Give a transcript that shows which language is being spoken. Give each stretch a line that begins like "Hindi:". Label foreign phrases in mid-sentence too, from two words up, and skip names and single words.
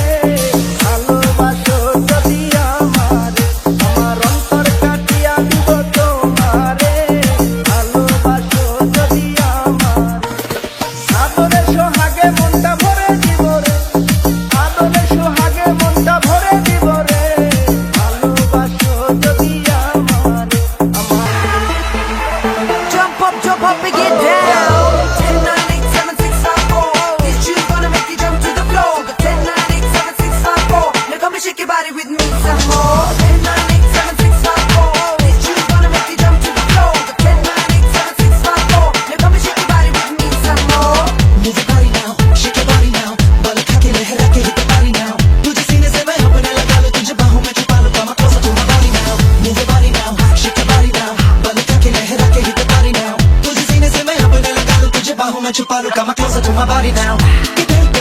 Bangla: ভালোবাসো যদি আমারে, আমার অন্তর কাটিয়া দিব তোমারে। ভালোবাসো যদি আমারে, আদরে সোহাগে মনটা ভরে দিব রে, আদরে সোহাগে মনটা ভরে দিব রে। ভালোবাসো যদি আমারে,
English: Jump up and get down. 10, 9, 8, 7, 6, 5, 4. This shoe's gonna make you jump to the floor. But 10, 9, 8, 7, 6, 5, 4. Now come and shake your body with me some more. 10, 9, 8, 7, 6, 5, 4. This shoe's gonna make you jump to the floor. But 10, 9, 8, 7, 6, 5, 4. Now come and shake your body with me some more. Move your body now, shake your body now.
Hindi: बाल खा के लहरा के
English: hit the body now.
Hindi: तुझे सीने से मैं अपने लगा लूं, तुझे बाहों में छुपा लूं,
English: come closer to my body now. Move your body now, shake your body now.
Hindi: बाल खा के लहरा के
English: hit the body now.
Hindi: तुझे सीने से मैं अपने लगा लूं, तुझे बाहों में छुपा लूं,
English: come closer to my body now.